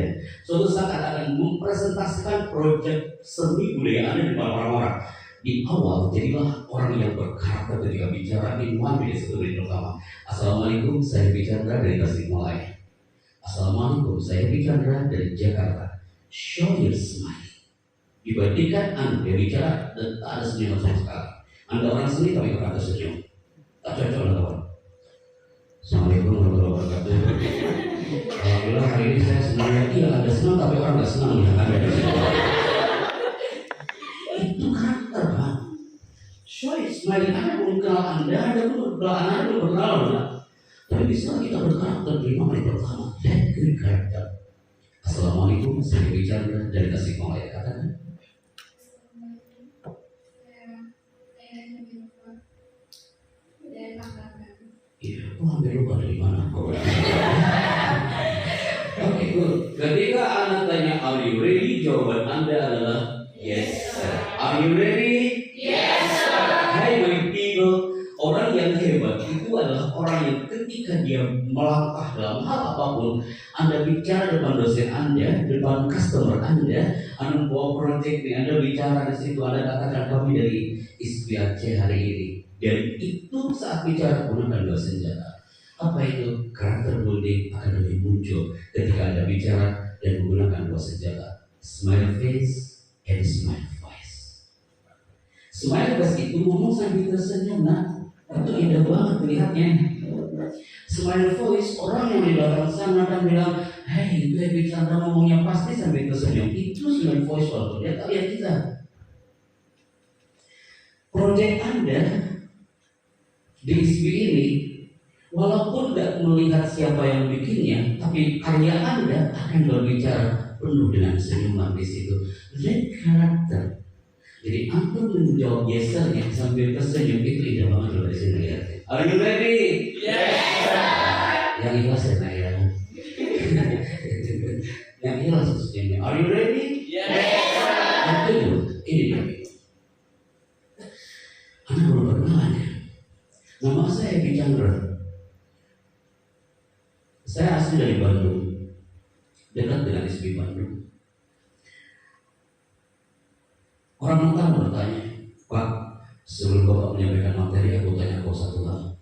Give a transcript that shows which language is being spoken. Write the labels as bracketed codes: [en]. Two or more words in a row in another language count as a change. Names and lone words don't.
[id] Suatu saat Anda akan mempresentasikan proyek seni budaya Anda di depan orang-orang. Di awal jadilah orang yang berkarakter ketika bicara di mana di satu menit pertama. Assalamualaikum, saya Chandra dari Tasikmalaya. Assalamualaikum, saya Chandra dari Jakarta. [en] Show your smile. [id] Dibandingkan Anda bicara dan tak ada senyum sama sekali. Anda orang seni tapi tak ada senyum. Tak cocok lah kawan. [ar] السلام عليكم ورحمة الله وبركاته. الحمد لله [id] hari ini saya sebenarnya ada senang tapi orang nggak senang ya Anda di sini. Itu karakter kan. [en] Show your smile. [id] Anda belum kenal Anda belum berkenal Anda. Tapi bisa kita berkarakter di 5 menit pertama. [en] That good karakter. [id] Assalamualaikum, saya Chandra dari Tasikmalaya. Katakan. Iya, aku hampir lupa dari mana kau. Oke, good. Ketika anak tanya, [en] are you ready? [id] Jawaban Anda adalah [en] yes, sir. Are you ready? Yes, sir. Hai my people, [id] orang yang hebat itu adalah orang yang ketika dia melangkah dalam hal apapun, Anda bicara depan dosen Anda, depan customer Anda membawa project ini, Anda bicara di situ, Anda katakan kami dari SPAC hari ini. Dan itu saat bicara menggunakan dua senjata. Apa itu? [en] Karakter building [id] akan lebih muncul ketika Anda bicara dan menggunakan dua senjata. [en] Smile face and smile voice. Smile face [id] itu ngomong sambil tersenyum, nah itu indah banget melihatnya. [en] Smile voice, [id] orang yang di belakang sana akan bilang, hey, gue bicara ngomongnya pasti sambil tersenyum. Itu [en] smile voice [id] walaupun dia tak lihat kita. Project Anda di ISB ini, walaupun tidak melihat siapa yang bikinnya, tapi karya Anda akan berbicara penuh dengan senyuman di situ. Lihat karakter. Jadi Anda menjawab yesternya sambil tersenyum, itu indah banget loh di sini ya. [en] Are you ready? Yes. [id] Yang ikhlas ya nak ya. Yang ikhlas senyumnya. [en] Are you ready? Yes. [id] Ini dia. Anda belum berkenalan ya. Nama saya Chandra. Saya asli dari Bandung, dekat dengan SB Bandung. Orang mentah bertanya, Pak, sebelum Bapak menyampaikan materi, aku tanya kau satu hal.